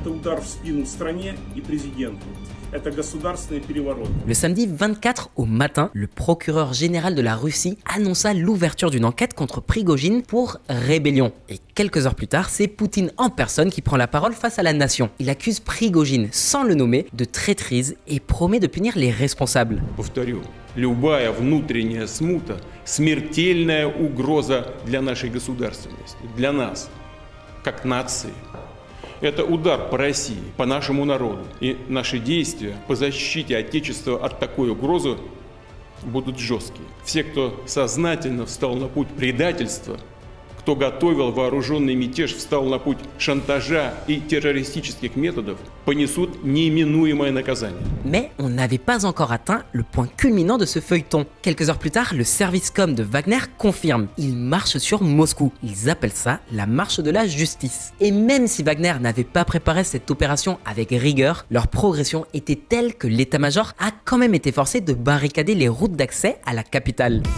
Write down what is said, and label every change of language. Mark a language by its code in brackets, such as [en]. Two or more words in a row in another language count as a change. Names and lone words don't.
[fr] Le samedi 24 au matin, le procureur général de la Russie annonça l'ouverture d'une enquête contre Prigojine pour rébellion. Et quelques heures plus tard, c'est Poutine en personne qui prend la parole face à la nation. Il accuse Prigojine, sans le nommer, de traîtrise et promet de punir les responsables. [ru] Любая внутренняя смута – смертельная угроза для нашей государственности, для нас, как нации. Это удар по России, по нашему народу. И наши действия по защите Отечества от такой угрозы будут жесткие. Все, кто сознательно встал на путь предательства, кто готовил вооруженный мятеж, встал на путь шантажа и террористических методов, понесут неминуемое наказание. [fr] Mais on n'avait pas encore atteint le point culminant de ce feuilleton. Quelques heures plus tard, le service com de Wagner confirme. Ils marchent sur Moscou. Ils appellent ça la marche de la justice. Et même si Wagner n'avait pas préparé cette opération avec rigueur, leur progression était telle que l'état-major a quand même été forcé de barricader les routes d'accès à la capitale.